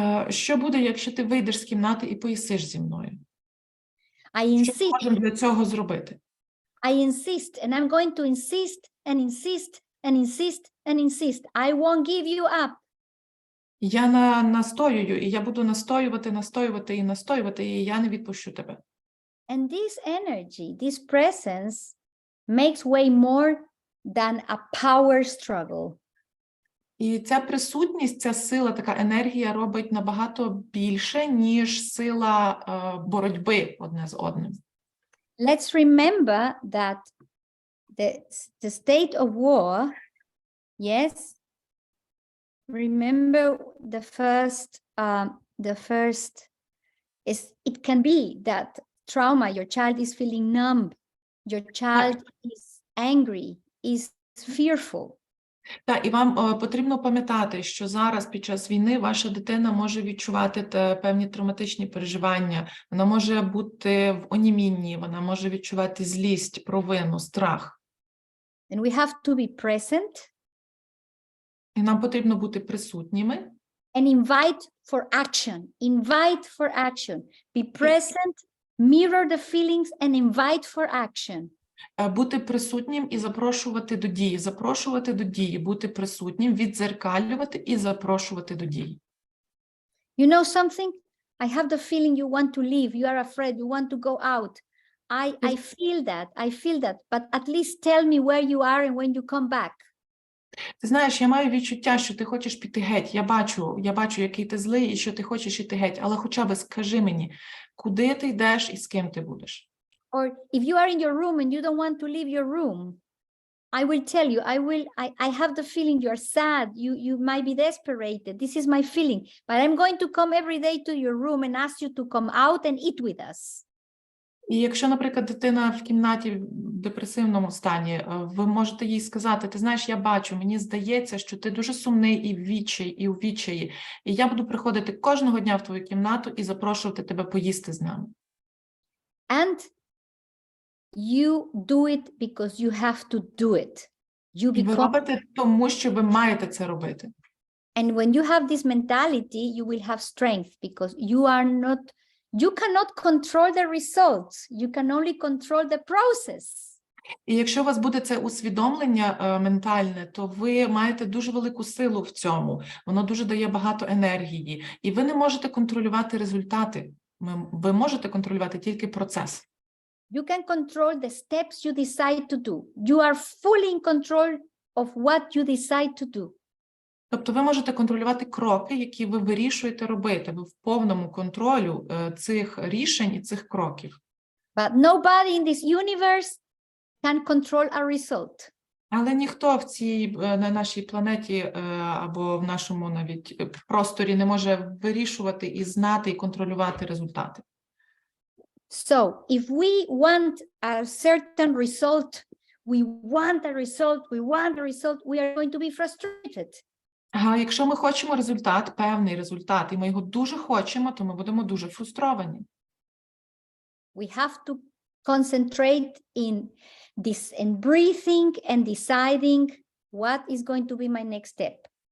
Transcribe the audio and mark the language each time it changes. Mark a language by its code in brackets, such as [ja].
[uk] Що буде, якщо ти вийдеш з кімнати і поїсиш зі мною? Що ми можемо для цього зробити? [en] I insist, and I'm going to insist and insist and insist and insist. I won't give you up. [uk] Я настоюю, і я буду настоювати, і я не відпущу тебе. [en] And this energy, this presence makes way more than a power struggle. [uk] І ця присутність, ця сила, така енергія робить набагато більше, ніж сила боротьби одне з одним. [en] Let's remember that the state of war, yes, remember the first is, it can be that trauma, your child is feeling numb, your child is angry, is fearful. [uk] Так, і вам потрібно пам'ятати, що зараз під час війни ваша дитина може відчувати певні травматичні переживання, вона може бути в онімінні, вона може відчувати злість, провину, страх. [en] And we have to be present. [uk] І нам потрібно бути присутніми. [en] And invite for action. Invite for action. Be present, mirror the feelings and invite for action. [uk] Бути присутнім і запрошувати до дії, бути присутнім, віддзеркалювати і запрошувати до дії. [en] You know something? I have the feeling you want to leave, you are afraid, you want to go out. I feel that, but at least tell me where you are and when you come back. [uk] Ти знаєш, я маю відчуття, що ти хочеш піти геть. Я бачу, який ти злий і що ти хочеш іти геть, але хоча б скажи мені, куди ти йдеш і з ким ти будеш. [en] Or if you are in your room and you don't want to leave your room, I will tell you, I have the feeling you're sad, you might be desperate, this is my feeling, but I'm going to come every day to your room and ask you to come out and eat with us. [uk] І якщо, наприклад, дитина в кімнаті в депресивному стані, ви можете їй сказати, ти знаєш, я бачу, мені здається, що ти дуже сумний і у відчаї, і я буду приходити кожного дня в твою кімнату і запрошувати тебе поїсти з нами. [en] And you do it because you have to do it. [uk] Ви робите тому, що ви маєте це робити. [en] And when you have this mentality, you will have strength because you cannot control the results. You can only control the process. [uk] І якщо у вас буде це усвідомлення ментальне, то ви маєте дуже велику силу в цьому. Воно дуже дає багато енергії. І ви не можете контролювати результати. Ви можете контролювати тільки процес. [en] You can control the steps you decide to do. You are fully in control of what you decide to do. [uk] Тобто ви можете контролювати кроки, які ви вирішуєте робити. Ви в повному контролю цих рішень і цих кроків. [en] But nobody in this universe can control a result. [uk] Але ніхто на нашій планеті або в нашому навіть просторі не може вирішувати і знати, і контролювати результати. [en] So, if we want a certain result, we want a result, we are going to be frustrated. [uk] Якщо ми хочемо результат, певний результат, і ми його дуже хочемо, то ми будемо дуже фрустровані. [en] We have to concentrate in breathing and deciding what is going to be my next step.